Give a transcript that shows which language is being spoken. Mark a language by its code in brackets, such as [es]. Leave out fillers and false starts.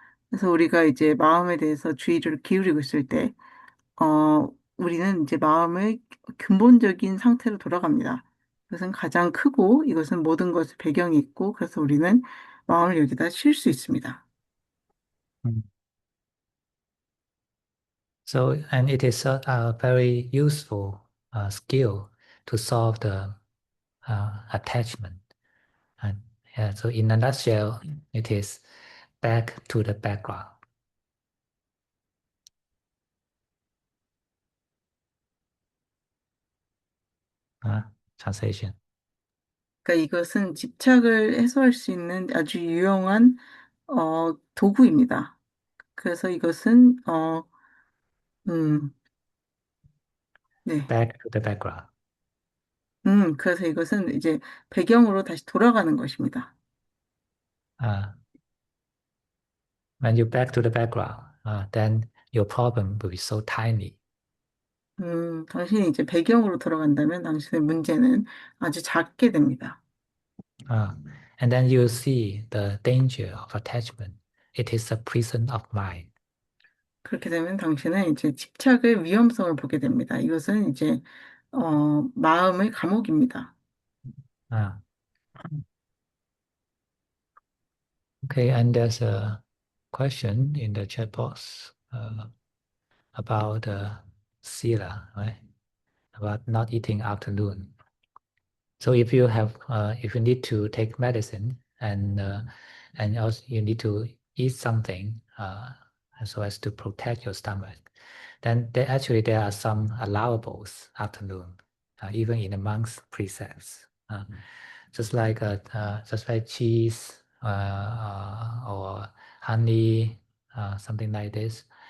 [ko] 그래서 우리가 이제 마음에 대해서 주의를 기울이고 있을 때, 우리는 이제 마음의 근본적인 상태로 돌아갑니다. 이것은 가장 크고, 이것은 모든 것의 배경이 있고, 그래서 우리는 마음을 여기다 쉴 수 있습니다. [en] So, and it is a very useful skill to solve the attachment. And so in a nutshell, it is back to the background. Translation. [ko] 그러니까 이것은 집착을 해소할 수 있는 아주 유용한 도구입니다. 그래서 이것은 네. [en] Back to the background. [ko] 그래서 이것은 이제 배경으로 다시 돌아가는 것입니다. [en] When you back to the background, then your problem will be so tiny. [ko] 당신이 이제 배경으로 돌아간다면 당신의 문제는 아주 작게 됩니다. [en] And then you see the danger of attachment. It is a prison of mind. [ko] 그렇게 되면 당신은 이제 집착의 위험성을 보게 됩니다. 이것은 이제 마음의 감옥입니다. [en] Okay, and there's a question in the chat box about sila, right? About not eating afternoon. So if you need to take medicine and also you need to eat something so as to protect your stomach, then there are some allowables afternoon, even in the monk's precepts, just like cheese or honey, something like this.